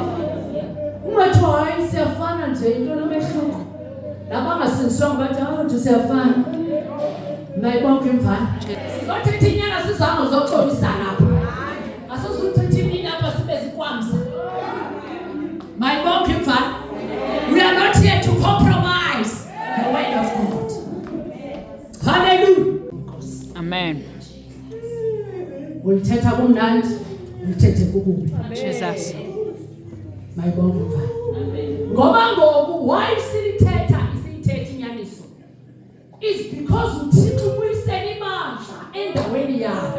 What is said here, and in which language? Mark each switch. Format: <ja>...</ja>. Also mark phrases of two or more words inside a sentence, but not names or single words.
<xh>Ungathi hayi siyafana nje into nomehluko. Labangasindiswanga bathi abantu siyafana. Mayibonke imvana. Sizothetha inyanga sizama uzoxolisana lapha. Asizuthetha imini lapha sibe zikwamsa. Mayibonke imvana.</xh> <en>We are not here to compromise the word of God. Hallelujah. Amen.</en> <xh>Ulithetha kumnandi, ulithethe kukubi. Jesus. Mayibonke imvana. Ngoba ngoku why silithetha inyaniso</xh> <en>is because</en> <xh>uThixo uyisela imandla endaweni yakhe.</xh>